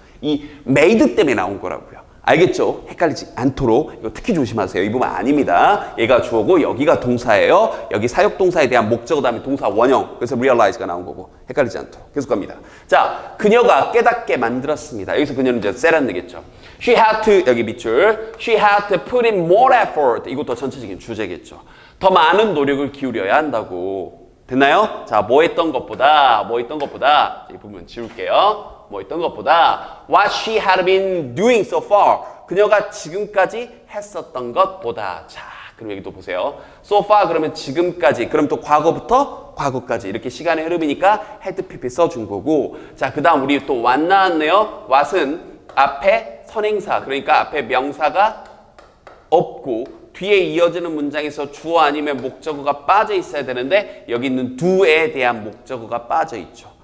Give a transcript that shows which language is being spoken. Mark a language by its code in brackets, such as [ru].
[ko] 이 made 때문에 나온 거라고요. 알겠죠? 헷갈리지 않도록 이거 특히 조심하세요. 이 부분 아닙니다. 얘가 주어고 여기가 동사예요. 여기 사역 동사에 대한 목적어 다음에 동사 원형. 그래서 realize가 나온 거고 헷갈리지 않도록 계속 갑니다. 자, 그녀가 깨닫게 만들었습니다. 여기서 그녀는 이제 세란느겠죠. [en] She had to, [ko] 여기 밑줄. [en] She had to put in more effort. [ko] 이것도 전체적인 주제겠죠. 더 많은 노력을 기울여야 한다고. 됐나요? 자, 뭐 했던 것보다 이 부분 지울게요. 뭐 했던 것보다 [en] what she had been doing so far. [ko] 그녀가 지금까지 했었던 것보다. 자, 그럼 여기 또 보세요. so far 그러면 지금까지. 그럼 또 과거부터 과거까지. 이렇게 시간의 흐름이니까 had pp 써준 거고. 자, 그 다음 우리 또 what 나왔네요. what은 앞에 선행사. 그러니까 앞에 명사가 없고 뒤에 이어지는 문장에서 주어 아니면 목적어가 빠져 있어야 되는데 여기 있는 do에 대한 목적어가 빠져 있죠.